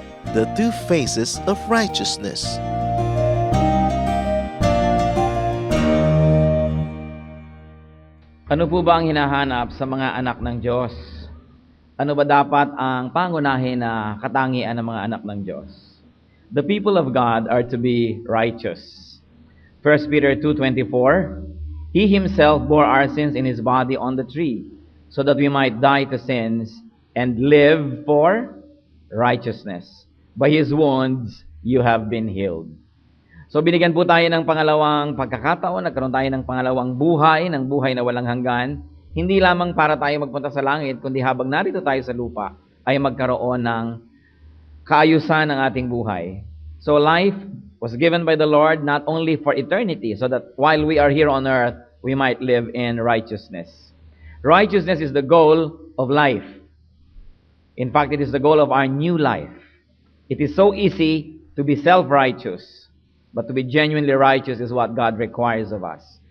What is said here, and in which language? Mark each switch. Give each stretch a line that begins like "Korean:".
English: The Two Faces of Righteousness.
Filipino: Ano po ba ang hinahanap sa mga anak ng Diyos? Ano ba dapat ang pangunahin na katangian ng mga anak ng Diyos?
English: The people of God are to be righteous. 1 Peter 2:24, He Himself bore our sins in His body on the tree, so that we might die to sins and live for righteousness. By His wounds, you have been healed.
Filipino: So binigyan po tayo ng pangalawang pagkakataon, nagkaroon tayo ng pangalawang buhay, ng buhay na walang hanggan. Hindi lamang para tayo magpunta sa langit, kundi habang narito tayo sa lupa, ay magkaroon ng kaayusan ng ating buhay.
English: So life was given by the Lord not only for eternity, so that while we are here on earth, we might live in righteousness. Righteousness is the goal of life. In fact, it is the goal of our new life. It is so easy to be self-righteous, but to be genuinely righteous is what God requires of us.